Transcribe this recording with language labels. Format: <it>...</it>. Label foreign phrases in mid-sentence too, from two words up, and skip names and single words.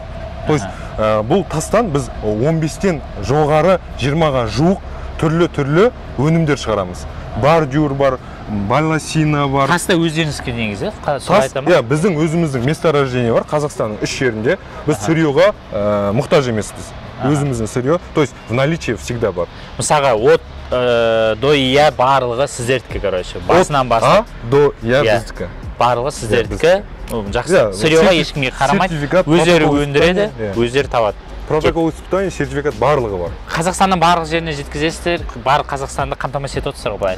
<ru>То есть</ru> <kk>бұл тастан біз 15-тен жоғары 20-ға жуық түрлі өнімдер шығарамыз. Бордюр бар, баласина бар. Таста өздеріңізге негізі? Біздің өзіміздің месторождение бар Қазақстанның 3 жерінде. Біз сырьеға мұқтаж емеспіз. Өзіміздің сырье,</kk> <ru>то есть в наличии всегда</ru> <kk>бар. Мысалға</kk> <ru>от до я</ru> <kk>барлығы сіздердікі, короче. Басынан басын.</kk> <ru>До я</ru> <kk>біздікі. Барлығы сіздердікі. Жақсы. Сырьеға ешкімге қарамайды. Өздері өндіреді, өздері табады.</kk> <ru>Протокол испытания, сертификат</ru> <kk>барлығы бар. Қазақстанның барлық жеріне жеткізесіздер, барлық Қазақстанды қамтамасыз етіп отырсыздар ғой.</kk>